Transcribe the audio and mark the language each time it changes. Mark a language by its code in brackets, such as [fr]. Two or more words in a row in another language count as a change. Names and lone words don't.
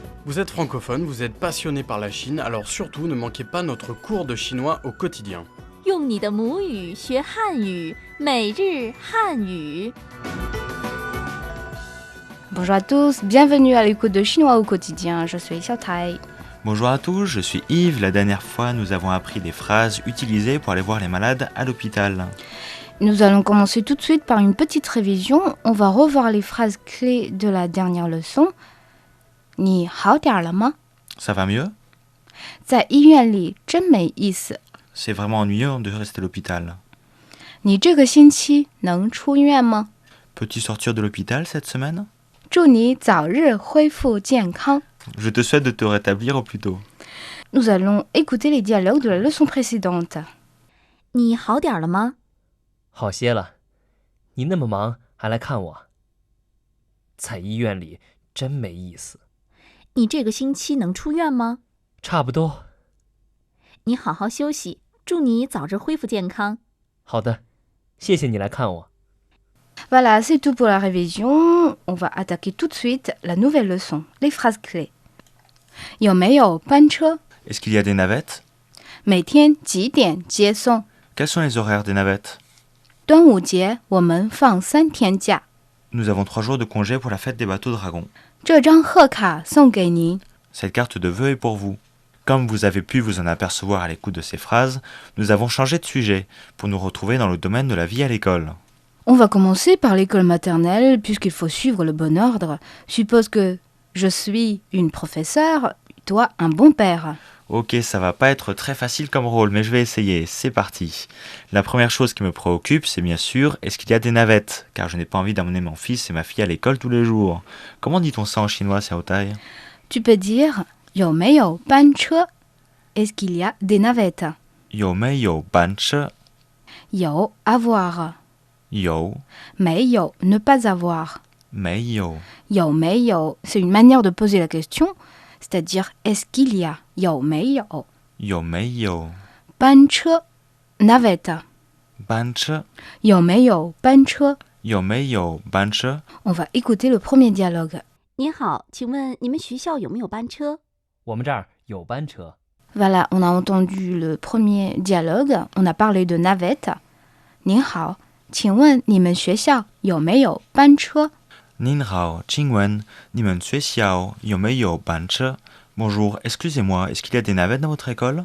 [fr] Vous êtes francophone, vous êtes passionné par la Chine, alors surtout ne manquez pas notre cours de chinois au quotidien. [zh] 用你的母语学汉语，每日汉语。 [fr] Bonjour à tous, bienvenue à l'écoute de Chinois au quotidien, je suis Xiao Tai. Bonjour à tous, je suis Yves. La dernière fois, nous avons appris des phrases utilisées pour aller voir les malades à l'hôpital. Nous allons commencer tout de suite par une petite révision. On va revoir les phrases clés de la dernière leçon. [zh] 你好点了吗？ [fr] Ça va mieux? [zh] 在医院里真没意思。 [fr] C'est vraiment ennuyeux de rester à l'hôpital. [zh] 你这个星期能出院吗？ [fr] Peux-tu sortir de l'hôpital cette semaine? [zh] 祝你早日恢复健康。 [fr] Je te souhaite de te rétablir au plus tôt. Nous allons écouter les dialogues de la leçon précédente. [zh] 你好点了吗？好些了，你那么忙还来看我，在医院里真没意思。你这个星期能出院吗？差不多。你好好休息，祝你早日恢复健康。好的，谢谢你来看我。 [fr] Voilà, c'est tout pour la révision. On va attaquer tout de suite la nouvelle leçon, les phrases clés. [zh] 有没有班车？ [fr] Est-ce qu'il y a des navettes? [zh] 每天几点接送？ [fr] Quels sont les horaires des navettes? [zh] 端午节我们放3天假。 [fr] Nous avons 3 jours de congé pour la fête des bateaux dragons. [zh] 这张贺卡送给您。 [fr] Cette carte de vœux est pour vous. Comme vous avez pu vous en apercevoir à l'écoute de ces phrases, nous avons changé de sujet pour nous retrouver dans le domaine de la vie à l'école. On va commencer par l'école maternelle puisqu'il faut suivre le bon ordre. Suppose que je suis une professeure, toi un bon père. Ok, ça va pas être très facile comme rôle, mais je vais essayer. C'est parti. La première chose qui me préoccupe, c'est bien sûr, est-ce qu'il y a des navettes? Car je n'ai pas envie d'emmener mon fils et ma fille à l'école tous les jours. Comment dit-on ça en chinois, Xiao Tai? Tu peux dire [zh] 有没有班车 [fr] Est-ce qu'il y a des navettes? [zh] 有没有班车. [fr] 有 avoir. [zh] Yo [fr] 没有 ne pas avoir. [zh] 没有. [fr] 有没有 c'est une manière de poser la question, c'est-à-dire est-ce qu'il y a 有没有 [zh] 有没有. [fr] 班车 navette. [zh] 班车. 有没有班车有没有班车. [fr] On va écouter le premier dialogue. [zh] 你好，请问你们学校有没有班车？我们这儿有班车。 [fr] Voilà, on a entendu le premier dialogue. On a parlé de navette. [zh] 您好，请问你们学校有没有班车？您好, 请问，你们学校，有没有班车. [fr] Bonjour, excusez-moi, est-ce qu'il y a des navettes dans votre école?